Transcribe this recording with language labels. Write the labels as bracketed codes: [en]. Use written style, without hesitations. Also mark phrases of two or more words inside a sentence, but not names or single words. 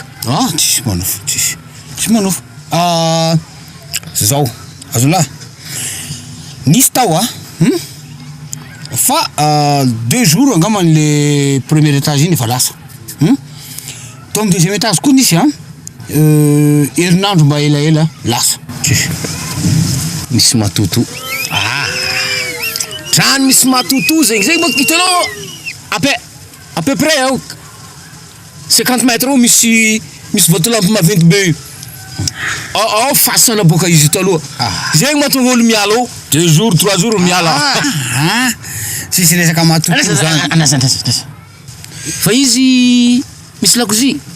[mg] tsisy manofo tsisy manofo zao azolahy nisy tao fa 2 jours angambany [fr] le premier étage [mg] iny efa lasa to amin'ny [fr] deuxième étage [mg] koa nisy herinandro mba elaela lasa misy matoto trano misy matoto zegny moa hitanao [fr] à peu près [mg] 50 mètres misy vatolampy maventy be fasana boka izy taloha zegny mahatonga olo miala 2 jours 3 jours miala sisy resaka matoto zany fa izy misy lakozia